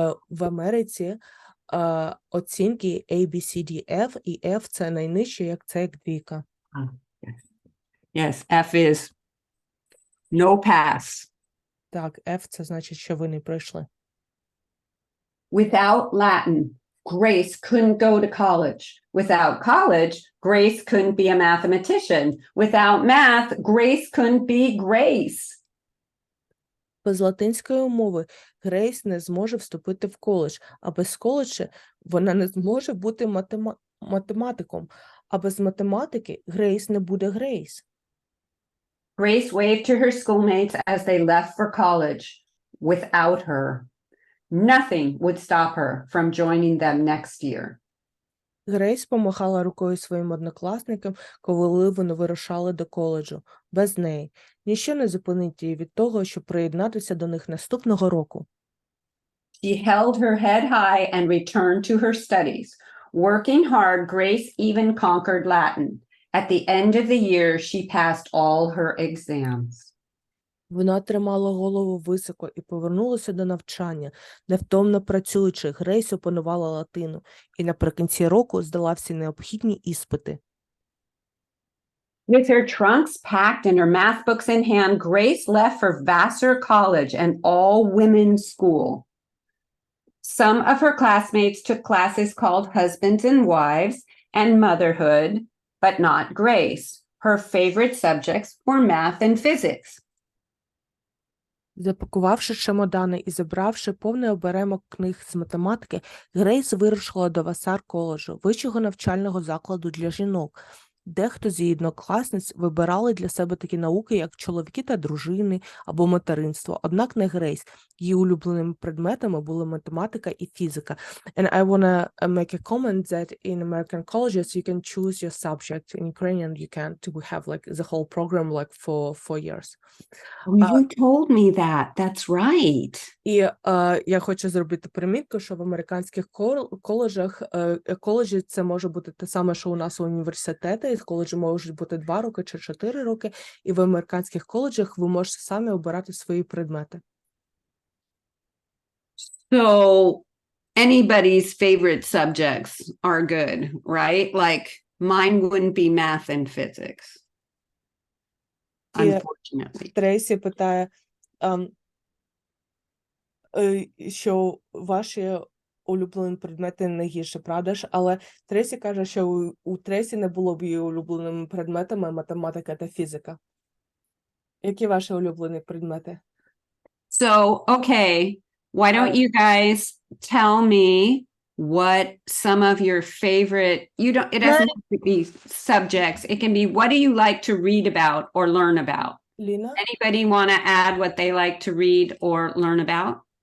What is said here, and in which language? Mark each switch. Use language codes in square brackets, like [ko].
[uk] В Америці оцінки A, B, C, D, F, і F – це найнижче, як це як двійка. [en] Yes, F is no pass. [uk] Так, F – це значить, що ви не пройшли. [en] Without Latin, Grace couldn't go to college. Without college, Grace couldn't be a mathematician. Without math, Grace couldn't be Grace. [uk] Без латинської мови Грейс не зможе вступити в коледж, а без коледжу вона не зможе бути математиком, а без математики Грейс не буде Грейс. [en] Grace waved to her schoolmates as they left for college. Without her, nothing would stop her from joining them next year. [uk] Грейс помахала рукою своїм однокласникам, коли вони вирушали до коледжу. Без неї. Ніщо не зупинить її від того, щоб приєднатися до них наступного року. [en] She held her head high and returned to her studies. Working hard, Grace even conquered Latin. At the end of the year, she passed all her exams. [uk] Вона тримала голову високо і повернулася до навчання, невтомно працюючи. Грейс опанувала латину і наприкінці року здала всі необхідні іспити. [en] With her trunks packed and her math books in hand, Grace left for Vassar College, an all-women's school. Some of her classmates took classes called Husbands and Wives and Motherhood, but not Grace. Her favorite subjects were math and physics. [uk] Запакувавши чемодани і забравши повний оберемок книг з математики, Грейс вирушила до Васар коледжу, вищого навчального закладу для жінок. Дехто з її однокласниць вибирали для себе такі науки, як чоловіки та дружини або материнство. Однак не Грейс. Її улюбленими предметами були математика і фізика. [en] And I want to make a comment that in American colleges you can choose your subject. In Ukrainian you can't. We have like the whole program like for 4 years. Oh, you told me that. That's right. [uk] І я хочу зробити примітку, що в американських коледжах, коледжі це може бути те саме, що у нас у університеті, коледжі можуть бути 2 роки чи 4 роки, і в американських коледжах ви можете самі обирати свої предмети. [en] So anybody's favorite subjects are good, right? Like mine wouldn't be math and physics. Unfortunately. [uk] Трейсі питає, що ваші улюблені предмети не гірше, правда ж? Але Трейсі каже, що у Трейсі не було б її улюбленими предметами математика та фізика. Які ваші улюблені предмети? [en] So, okay, why don't you guys tell me what some of your favorite, it doesn't have to be subjects. It can be, what do you like to read about or learn about? [uk] Ліна? [en] Anybody want to add what they like to read or learn about?